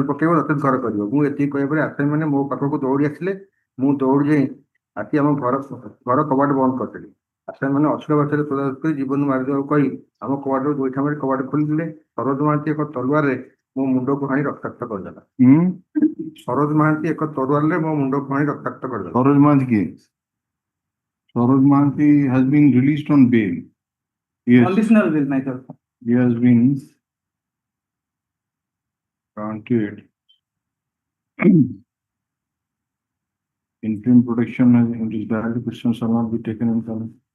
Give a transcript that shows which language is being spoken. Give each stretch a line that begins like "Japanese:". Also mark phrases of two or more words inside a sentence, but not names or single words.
Odia: ପକେଇବ ନଚେତ ଘର କରିବ ମୁଁ ଏତିକି କହିବା ପରେ ଆପଣମାନେ ମୋ ପାଖକୁ ଦୌଡ଼ି ଆସିଲେ ମୁଁ ଦୌଡ଼ି ଯାଇ ଆସି ଆମ ଘର କବାଟ ବନ୍ଦ କରିଦେଲି ଆପଣମାନେ ଅଶ୍ଳୀଳ ଭାଷାରେ ପ୍ରଦାନ କରି ଜୀବନ ମାରିଦେବାକୁ କହି ଆମ କବାଟରୁ ଦୁଇଟା ମାରି କବାଟ ଖୋଲିଦେଲେ ସରୋଜ ମହାନ୍ତି ଏକ ତଲୱାରରେ ମୋ ମୁଣ୍ଡକୁ ହାଣି ରକ୍ତାକ୍ତ କରିଦେଲା ସରୋଜ ମହାନ୍ତି ଏକ ତଲୱାରରେ ମୋ ମୁଣ୍ଡକୁ ହାଣି ରକ୍ତାକ୍ତ କରିଦେଲା
English: ସରୋଜ ମହାନ୍ତି କିଏ Saroj Mahanti has been released on bail. Yes. Conditional bail, my sir. He has been granted interim protection and his direct question shall not be taken in account.